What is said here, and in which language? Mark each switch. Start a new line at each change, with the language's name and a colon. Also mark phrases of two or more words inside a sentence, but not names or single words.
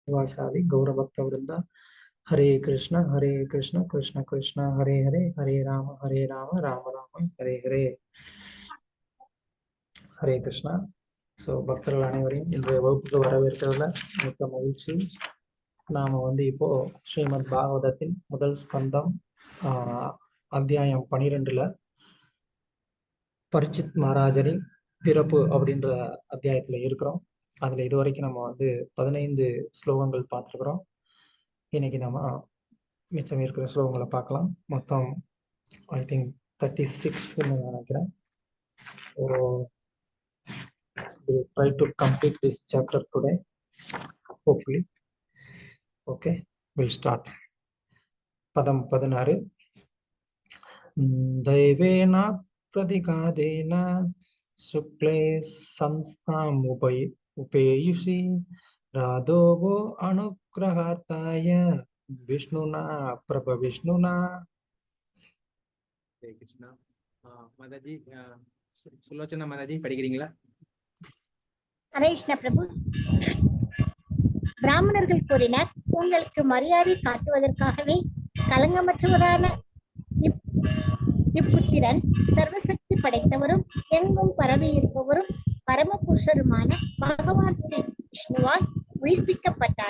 Sanskrit: वासादि गौरभक्तवृंदा हरे कृष्ण कृष्ण कृष्ण हरे हरे हरे राम राम राम हरे हरे हरे कृष्णा.
Tamil: ஸோ பக்தர்கள் அனைவரையும் இன்றைய வகுப்புக்கு வரவேற்கிறதுல மிக்க மகிழ்ச்சி. நாம் இப்போ ஸ்ரீமத் பாகவதத்தின் முதல் ஸ்கந்தம் அத்தியாயம் 12ல் பரிச்சித் மகாராஜரின் பிறப்பு அப்படின்ற அத்தியாயத்தில் இருக்கிறோம். அதில் இதுவரைக்கும் நம்ம 15 ஸ்லோகங்கள் பார்த்துருக்குறோம். இன்னைக்கு நம்ம மிச்சம் இருக்கிற ஸ்லோகங்களை பார்க்கலாம். மொத்தம்
English: I think
Tamil: 36 நினைக்கிறேன்.
English: ஸோ we'll try to complete this chapter today, hopefully. Okay, we'll start.
Tamil: பதம் 16.
Sanskrit: दैवेन प्रतिघातेन शुक्ले संस्थाम् उपेयुषि राधोवो अनुग्रहार्थाय विष्णुना प्रभविष्णुना.
Hindi: हरे कृष्णा. माताजी, सुलोचना माताजी படிக்கிறீங்களா?
Tamil: ஹரே கிருஷ்ண பிரபு. பிராமணர்கள் கூறினர், உங்களுக்கு மரியாதை காட்டுவதற்காகவே கலங்கமற்றவரான இப்புத்திரன் சர்வசக்தி படைத்தவரும் எங்கும் பரவி இருப்பவரும் பரமபுருஷருமான பகவான் ஸ்ரீ விஷ்ணுவால் உயிர்ப்பிக்கப்பட்டார்.